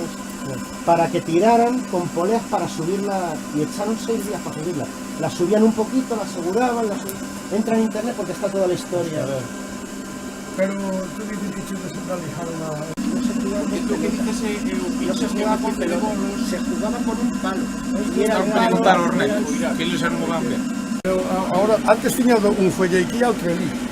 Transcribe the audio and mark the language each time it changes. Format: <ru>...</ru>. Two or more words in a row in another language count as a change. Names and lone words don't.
<es>para que tiraran con poleas para subirla, y echaron 6 días para subirla. La subían un poquito, la aseguraban, entra en internet porque está toda la historia. Pero tú dices que se descentralizaron a... No se jugaba con pelota, se jugaba con un palo. Y era un palo...</es> <gl>que eles eran moi gambia.</gl> <es>Pero ahora,</es> <gl>antes tiña un fuelle aquí e outro ali.</gl>